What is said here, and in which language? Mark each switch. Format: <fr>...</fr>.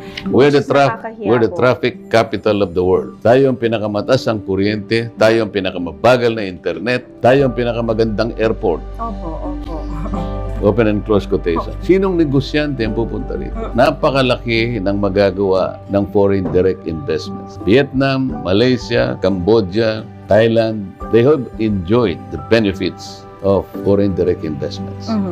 <en>We're the traffic capital of the world.</en> <tl>Tayo ang pinakamataas ang kuryente, tayo ang pinakamabagal na internet, tayo ang pinakamagandang airport. Opo.</tl> <en>Open and close quotation.</en> <tl>Sinong negosyante ang pupunta rito? Napakalaki ng magagawa ng foreign direct investments.</tl> <en>Vietnam, Malaysia, Cambodia, Thailand, they have enjoyed the benefits of foreign direct investments.</en>